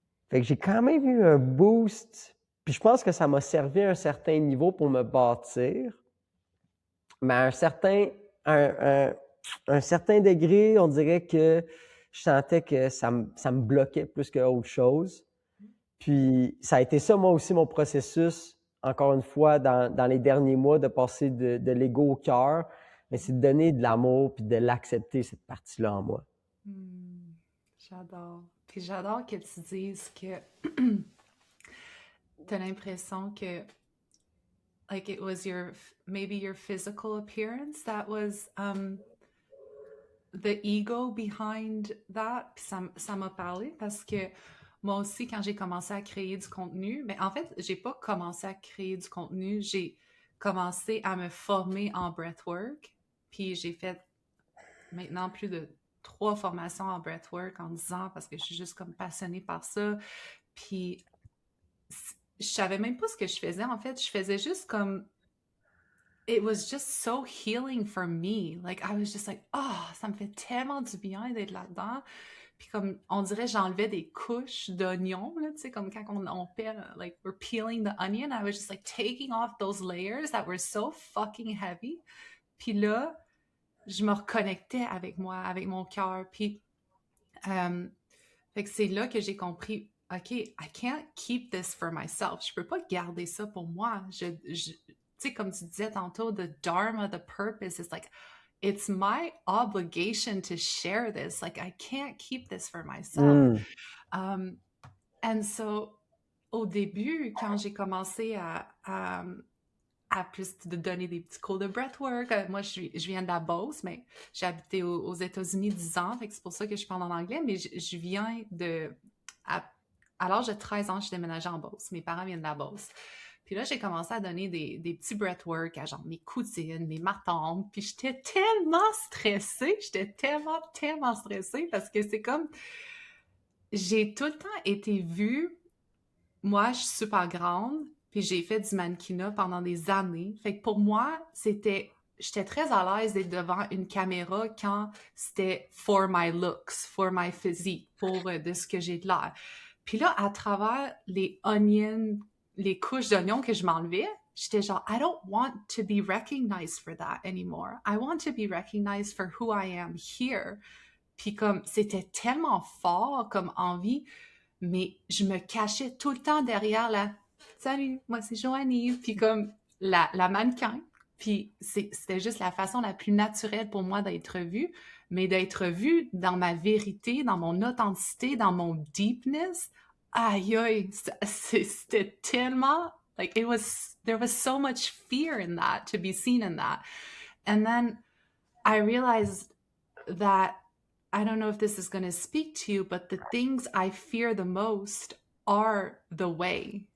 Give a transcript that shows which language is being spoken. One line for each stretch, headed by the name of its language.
French: Fait que j'ai quand même eu un boost, puis je pense que ça m'a servi à un certain niveau pour me bâtir, mais à un certain degré, on dirait que je sentais que ça me bloquait plus qu'autre chose. Puis ça a été ça, moi aussi, mon processus, encore une fois, dans les derniers mois, de passer de l'ego au cœur, mais c'est de donner de l'amour puis de l'accepter, cette partie-là en moi. Mhm. J'adore. Puis j'adore que tu dises que t'as l'impression que
English: like it was maybe your physical appearance that was the ego behind that.
French: Puis ça m'a parlé parce que moi aussi, quand j'ai commencé à créer du contenu, mais en fait, j'ai pas commencé à créer du contenu, j'ai commencé à me former en breathwork. Puis j'ai fait maintenant plus de 3 formations en breathwork en 10 ans parce que je suis juste comme passionnée par ça. Puis je savais même pas ce que je faisais en fait. Je faisais juste comme
English: it was just so healing for me. Like, I was just like,
French: oh, ça me fait tellement du bien d'être là-dedans. Puis comme, on dirait, j'enlevais des couches d'oignons, là, tu sais, comme quand on pèle,
English: like, we're peeling the onion. I was just like taking off those layers that were so fucking heavy.
French: Puis là, je me reconnectais avec moi, avec mon cœur. Puis, fait que c'est là que j'ai compris, OK,
English: I can't keep this for myself.
French: Je peux pas garder ça pour moi. Tu sais, comme tu disais tantôt,
English: the dharma, the purpose is like, it's my obligation to share this. Like, I can't keep this for myself. Mm. And so,
French: au début, quand j'ai commencé à plus de donner des petits cours de breathwork. Moi, je viens de la Beauce, mais j'ai habité aux États-Unis 10 ans, fait que c'est pour ça que je parle en anglais, mais je viens de... À l'âge de 13 ans, je suis déménagée en Beauce. Mes parents viennent de la Beauce. Puis là, j'ai commencé à donner des petits breathwork à genre mes cousines, ma tante, puis j'étais tellement stressée, tellement stressée parce que c'est comme, j'ai tout le temps été vue, moi, je suis super grande, puis j'ai fait du mannequinat pendant des années. Fait que pour moi, j'étais très à l'aise d'être devant une caméra quand c'était
English: for my looks, for my physique,
French: pour de ce que j'ai de l'air. Puis là, à travers les couches d'oignons que je m'enlevais, j'étais genre,
English: I don't want to be recognized for that anymore. I want to be recognized for who I am here.
French: Puis comme, c'était tellement fort comme envie, mais je me cachais tout le temps derrière la Salut, moi c'est Joanie, puis comme la mannequin. Puis c'était juste la façon la plus naturelle pour moi d'être vue, mais d'être vue dans ma vérité, dans mon authenticité, dans mon deepness. Aïe aïe, c'était tellement
English: like there was so much fear in that to be seen in that. And then I realized that I don't know if this is going to speak to you, but the things I fear the most are the way.